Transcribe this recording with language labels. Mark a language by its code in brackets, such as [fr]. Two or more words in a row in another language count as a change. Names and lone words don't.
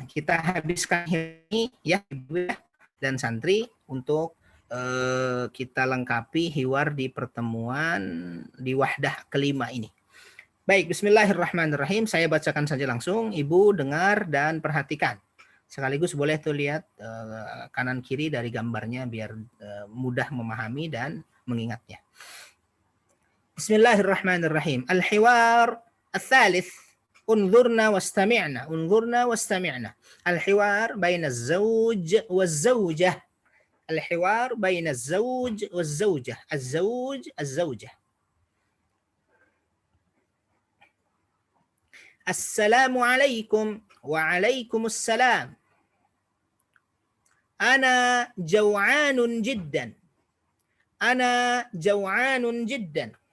[id] Kita habiskan ini ya, Ibu dan santri untuk kita lengkapi hiwar di pertemuan di wahdah kelima ini. Baik, bismillahirrahmanirrahim. Saya bacakan saja langsung. Ibu dengar dan perhatikan. Sekaligus boleh tuh lihat kanan kiri dari gambarnya biar mudah memahami dan mengingatnya. [ar] Bismillahirrahmanirrahim. الحوار الثالث. انظرنا واستمعنا. انظرنا واستمعنا. الحوار بين الزوج والزوجة. الحوار بين الزوج والزوجة. الزوج الزوجة. السلام عليكم وعليكم السلام. أنا جوعان جدا. أنا جوعان جدا.